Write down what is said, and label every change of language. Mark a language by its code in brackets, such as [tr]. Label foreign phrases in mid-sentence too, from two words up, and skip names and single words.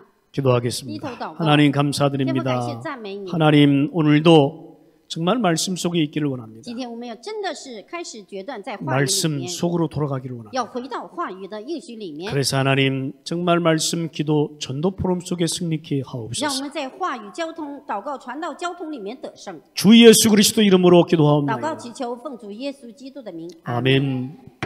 [ko] 기도하겠습니다. 기도祷告. 하나님 [zh] 天父感 [ko] 감사드립니다. [zh] 谢赞美你。 [ko] 하나님 오늘도 정말 말씀 속에 있기를 원합니다. [zh] 今天我们要真的是开始决断在话语里 [ko] 말씀 [zh] 面， [ko] 속으로 돌아가기를 원합니다. [zh] 要回到话语的应许里面， [ko] 그래서 하나님 정말 말씀 기도 전도 포럼 속에 승리케 [zh] 让我 [ko] 하옵소서. [zh] 们在话语、交通、祷告、传道、交通里面得胜。 [ko] 주 예수 그리스도 이름으로 [zh] 祷告 [ko] 기도하옵나이다. [zh] 祈求，奉主耶稣基督的名， [ko] 아멘.